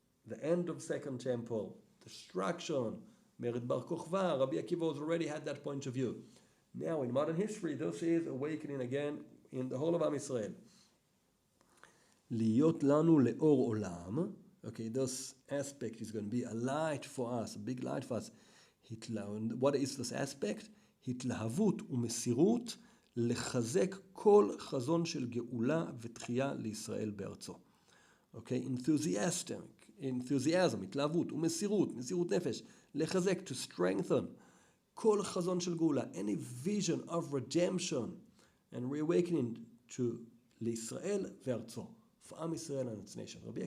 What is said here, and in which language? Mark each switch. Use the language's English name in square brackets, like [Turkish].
[English] the end of Second Temple, destruction, Mered Bar Kochva, Rabbi Akiva has already had that point of view. Now in modern history, this is awakening again in the whole of Am Yisrael. [Hebrew] Liyot lanu leor olam. [English] Okay, this aspect is going to be a light for us, a big light for us. What is this aspect? [Hebrew] התלהבות ומסירות לחזק כל חזון של גאולה ותחייה לישראל בארצו. [English] Okay, enthusiasm, [Hebrew] התלהבות ומסירות, מסירות נפש, לחזק, [English] to strengthen, [Hebrew] כל חזון של גאולה, [English] any vision of redemption and reawakening to [Hebrew] לישראל וארצו, [English] for [Hebrew] עם ישראל [English] and its nation.